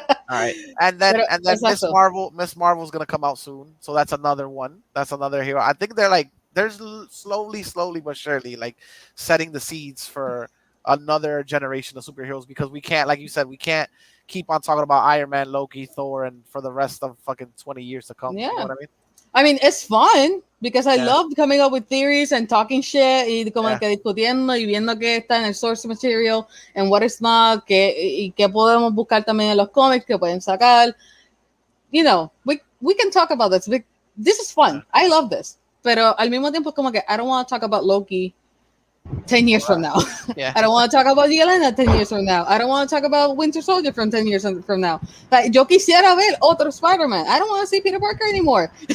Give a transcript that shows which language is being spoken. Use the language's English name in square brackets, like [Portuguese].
[English] All right, and then Miss Marvel's gonna come out soon, so that's another one. That's another hero. I think they're slowly but surely like setting the seeds for another generation of superheroes because we can't, like you said, we can't keep on talking about Iron Man, Loki, Thor, and for the rest of fucking 20 years to come. Yeah. You know what I mean? I mean, it's fun because I love coming up with theories and talking shit [Spanish] y como que discutiendo y viendo qué está en el [English] source material and what is not, [Spanish] y qué podemos buscar también en los cómics que pueden sacar. [English] You know, we can talk about this. This is fun. I love this. [Spanish] Pero al mismo tiempo como que [English] I don't want to talk about Loki 10 years from now. I don't want to talk about Yelena 10 years from now. I don't want to talk about Winter Soldier from 10 years from now. Like, [Spanish] yo quisiera ver otro Spider-Man. [English] I don't want to see Peter Parker anymore.